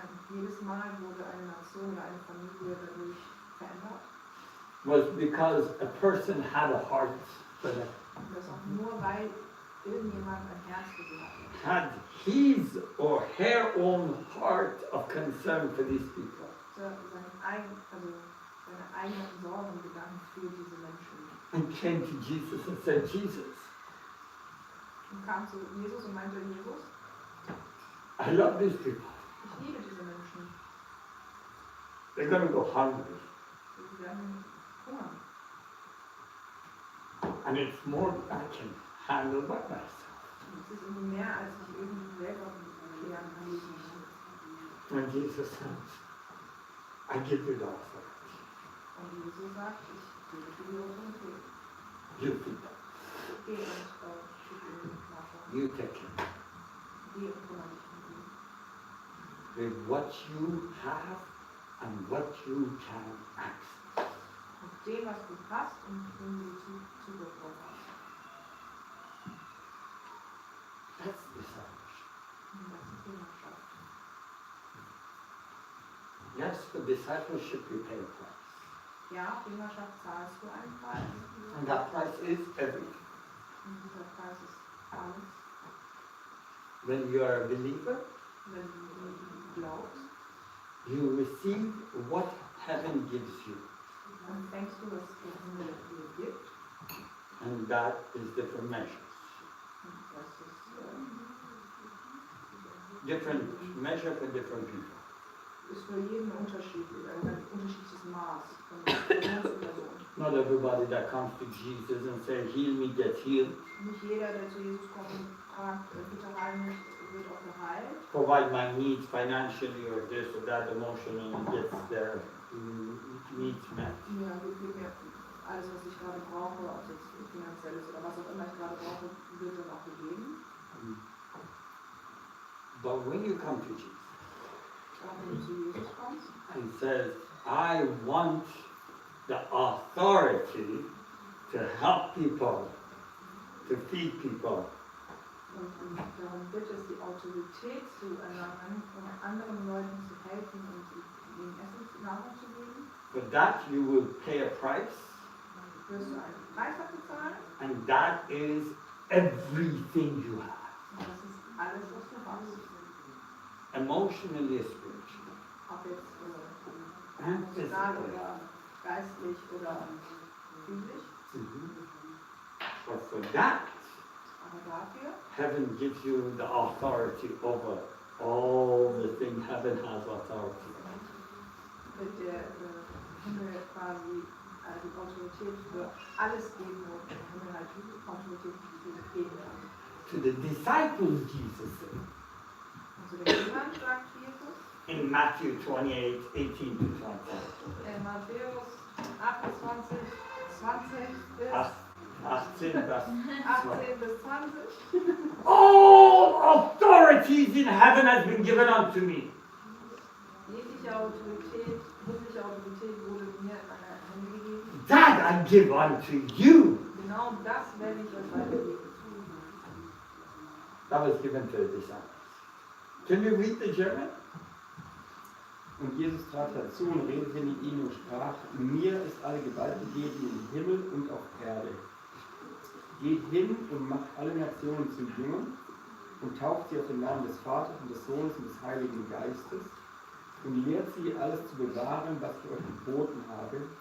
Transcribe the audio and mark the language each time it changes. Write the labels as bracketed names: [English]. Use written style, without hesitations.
[German] Jedes Mal wurde eine Nation oder eine Familie dadurch verändert. [English] was because a person had a heart for them. [German] Und das auch nur, weil irgendjemand ein Herz für sie hatte. [English] Had his or her own heart of concern for these people. [German] Seine eigenen Sorgen gegangen für diese Menschen. [English] And came to Jesus and said, Jesus, [German] Und kam zu Jesus und meinte, Jesus, [English] I love these people. [German] ich liebe diese Menschen. [English] They're going to go hungry. [German] Sie werden hungern. [English] And it's more than I can handle by myself. [German] Und es ist irgendwie mehr, als ich irgendwie selber klären kann. [English] And Jesus says, I give you the authority. [German] Und Jesus sagt, ich gebe dir die Autorität. [English] You feed them. [German] Geh und schick ihnen Wasser. [English] You take care. [German] Geh und kümmere dich um sie. [English] With what you have and what you can access. [German] Mit dem, was du hast und wem du Zugriff drauf hast. [English] That's discipleship. [German] Und das ist Jüngerschaft. [English] Yes, for discipleship you pay a price. [German] Ja, Jüngerschaft zahlst du einen Preis. [English] And that price is everything. [German] Und dieser Preis ist alles. [English] When you are a believer, [German] Wenn du glaubst, [English] you receive what heaven gives you. [German] dann denkst du, was der Himmel dir gibt. [English] And that is different measures. [German] Und das ist [English] Different measure for different people. [German] für jeden unterschiedlich, ein unterschiedliches Maß von Person zu Person. [English] Not everybody that comes to Jesus and says, heal me, gets healed. [German] Nicht jeder, der zu Jesus kommt und fragt, bitte heil mich, wird auch geheilt. [English] Provide my needs financially or this or that emotionally and gets their needs met. [German] Ja, gib mir alles, was ich gerade brauche, ob es jetzt finanziell ist oder was auch immer ich gerade brauche, wird dann auch gegeben. [English] But when you come to Jesus [German] Aber wenn du zu Jesus kommst [English] and says, I want the authority to help people, to feed people, [German] und darum bittest, die Autorität zu erlangen, um anderen Leuten zu helfen und ihnen Essen, Nahrung zu geben, [English] for that you will pay a price, [German] wirst du einen Preis dafür zahlen. [English] and that is everything you have, [German] Und das ist alles, was du hast. [English] emotionally, spiritually, [German] Ob jetzt [English] and physically. [German] oder geistlich oder physisch. [English] But for that, [German] Aber dafür [English] heaven gives you the authority over all the things heaven has authority. [German] wird der Himmel quasi die Autorität für alles geben, wo der Himmel halt Autorität für geben kann. [English] To the disciples, Jesus said, [German] Und zu den Jüngern sagt Jesus [English] in Matthew 28, 18 to 20. [German] in Matthäus 28, 20 bis 18 vers 18 bis 20. [English] All authorities in heaven has been given unto me. [German] Jegliche Autorität, himmlische Autorität wurde mir in meine Hände gegeben. [English] That I give unto you. [German] Genau das werde ich euch weitergeben. [English] That was given to the disciples. Can you read the German? [German] Und Jesus trat dazu und redete mit ihnen und sprach, mir ist alle Gewalt gegeben im Himmel und auf Erde. Geht hin und macht alle Nationen zu Jüngern und tauft sie auf den Namen des Vaters und des Sohnes und des Heiligen Geistes und lehrt sie, alles zu bewahren, was ich euch geboten habe.